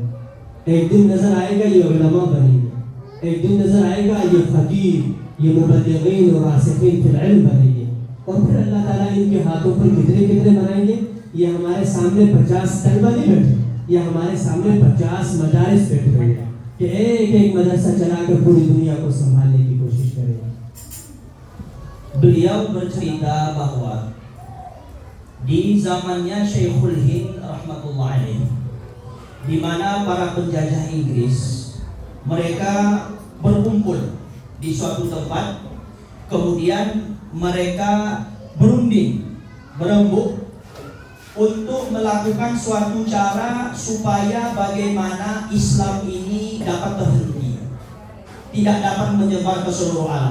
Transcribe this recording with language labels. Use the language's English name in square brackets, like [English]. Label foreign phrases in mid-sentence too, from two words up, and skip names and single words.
[Urdu] ایک دن نظر آئے گا یہ علماء بنیں گے، ایک دن نظر آئے گا یہ فقیر، یہ مبلغین اور [Arabic] راسخين في العلم [Urdu] بنیں گے، اور پھر اللہ تعالیٰ ان کے ہاتھوں پر کتنے کتنے بنائیں گے. یہ ہمارے سامنے 50 طلبہ نہیں بیٹھے، یہ ہمارے سامنے 50 مدارس بیٹھے ہوئے ہیں کہ ایک ایک مدرسہ چلا کر پوری دنیا کو سنبھالنے کی کوشش کرے گا. [Indonesian] Beliau bercerita bahwa di zamannya Syekhul Hind [Arabic] رحمة الله عليه, [Indonesian] di mana para penjajah Inggris mereka berkumpul di suatu tempat, kemudian mereka berembuk untuk melakukan suatu cara supaya bagaimana Islam ini dapat terhenti, tidak dapat menyebar ke seluruh alam.